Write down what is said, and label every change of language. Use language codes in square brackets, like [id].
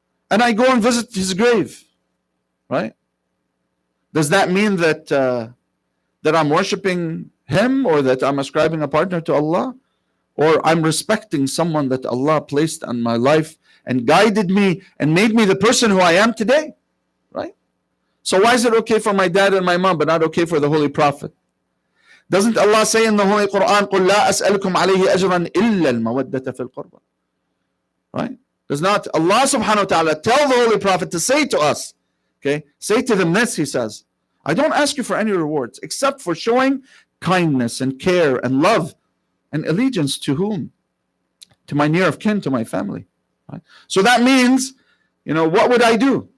[en] And I go and visit his grave, right? Does that mean that that I'm worshiping him, or that I'm ascribing a partner to Allah? Or I'm respecting someone that Allah placed on my life and guided me and made me the person who I am today, right? So why is it okay for my dad and my mom, but not okay for the Holy Prophet? Doesn't Allah say in the Holy Quran, [ar] قُلْ لَا أَسْأَلُكُمْ عَلَيْهِ أَجْرًا إِلَّا الْمَوَدَّةَ فِي الْقُرْبَى? [en] Right? Does not Allah subhanahu wa ta'ala tell the Holy Prophet to say to us, okay, say to them this, he says, I don't ask you for any rewards except for showing kindness and care and love and allegiance to whom? To my near of kin, to my family. Right? So that means, what would I do?